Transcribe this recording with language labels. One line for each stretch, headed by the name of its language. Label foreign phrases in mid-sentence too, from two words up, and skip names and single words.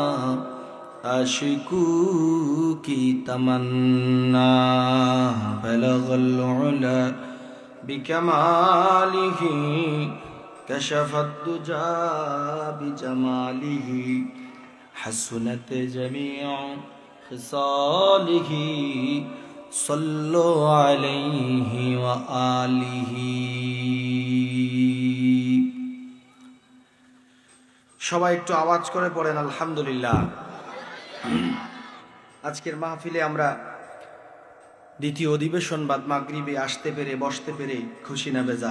Urdu: عاشقوں کی تمنا
Arabic: بلغ العلا بکمالہ کشف الدجى بجمالہ حسنت جمیع خصالہ صلوا علیہ وآلہ.
Bangla: সবাই একটু আওয়াজ করে পড়েন আলহামদুলিল্লাহ। আজকের মাহফিলে আমরা দ্বিতীয় অধিবেশন বাদ মাগরিবে আসতে পেরে বসতে পেরে খুশি না বেজার?